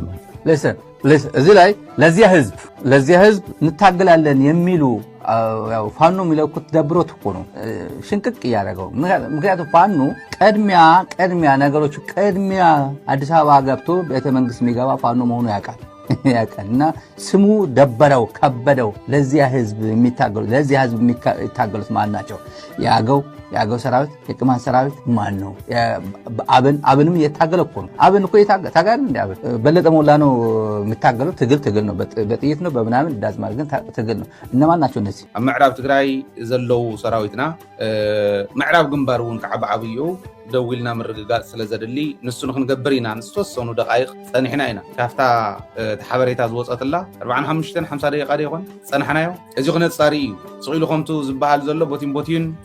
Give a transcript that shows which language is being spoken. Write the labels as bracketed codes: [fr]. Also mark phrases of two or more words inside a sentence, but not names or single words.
[am] እዚህ ላይ ለዚያ ህዝብ እንታገላለን የሚሉ ያው ፋኖ የሚለኩት ደብሮት እኮ ነው ሽንቅቅ እያደረገው። ምክንያቱም ፋኖ ቀድሚያ ነገሮች አዲስ አበባ ገብቶ ቤተ መንግስት የሚገባ ፋኖ መሆኑ ያውቃል እና ስሙ ደበረው ከበደው። ለዚያ ህዝብ የሚታገሉት ማን ናቸው? የአገው ሰራዊት፣ የቅማንት ሰራዊት ማን ነው? አብንም እየታገለ እኮ ነው። አብን እኮ ታጋል እንደ አብን በለጠ ሞላ ነው የሚታገለው። ትግል ነው፣ በጥይት ነው፣ በምናምን ዳዝማር ግን ትግል ነው። እነማን ናቸው እነዚህ? [ti] ኣብ ምዕራብ ትግራይ ዘለው ሰራዊትና ምዕራብ ግንባር እውን ከዓ ብዓብዩ ደው ኢልና ምርግጋፅ ስለ ዘድሊ ንሱ ንክንገብር ኢና ንዝተወሰኑ ደቃይቕ ፀኒሕና ኢና። ካብታ ሓበሬታ ዝወፀትላ 45-50 ደቂቃ ደ ይኾን ፀናሕናዮ። እዚ ክነፃሪ እዩ ፅቂሉ ከምቱ ዝበሃል ዘሎ ቦቲን